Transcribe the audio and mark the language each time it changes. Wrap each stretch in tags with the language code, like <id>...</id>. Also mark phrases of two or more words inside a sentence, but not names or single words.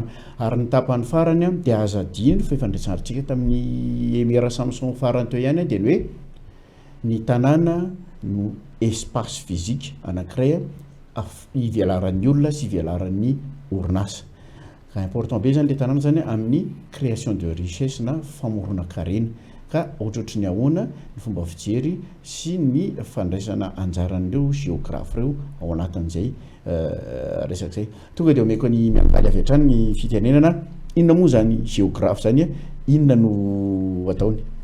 <mg>Ary ny tapany farany dia azadiny fa efa ndresantsika tamin'ny Emera Samson farany teo ihany dia ny hoe ny tanàna no</mg> <fr>espace physique</fr> <mg>anankiray ivelaran'ny olona sy ivelaran'ny orinasa. Ka important be zany le tanàna zany amin'ny</mg> <fr>création de richesse</fr> <mg>na famorona-karena ka ohatrohatry ny ahoana ny fomba fijery sy ny fandraisana anjaran'ireo géographe reo ao anatin'izay resaka zay. Tonga dia omeko ny miangaly avy hatrany ny fitenenana inona moa zany géographe zany inona no ataony?</mg>